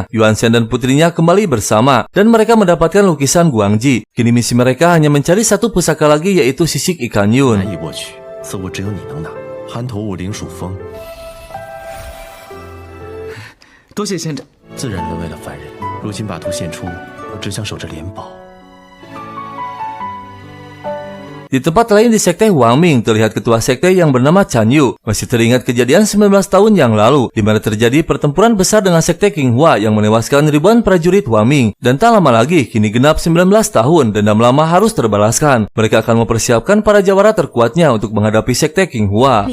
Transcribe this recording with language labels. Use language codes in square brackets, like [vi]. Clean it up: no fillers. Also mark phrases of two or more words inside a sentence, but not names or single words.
[id] Yuan Shen dan putrinya kembali bersama dan mereka mendapatkan lukisan Guangji. Kini misi mereka hanya mencari satu pusaka lagi yaitu sisik ikan Yun. [zh] 难以握取，此物只有你能拿。寒图五灵属风，多谢仙长。自然沦为了凡人。如今把图献出，我只想守着莲宝。 [id] Di tempat lain di sekte Huangming terlihat ketua sekte yang bernama Chan Yu. Masih teringat kejadian 19 tahun yang lalu di mana terjadi pertempuran besar dengan sekte Qinghua yang menewaskan ribuan prajurit Huangming. Dan tak lama lagi, kini genap 19 tahun dendam lama harus terbalaskan. Mereka akan mempersiapkan para jawara terkuatnya untuk menghadapi sekte Qinghua.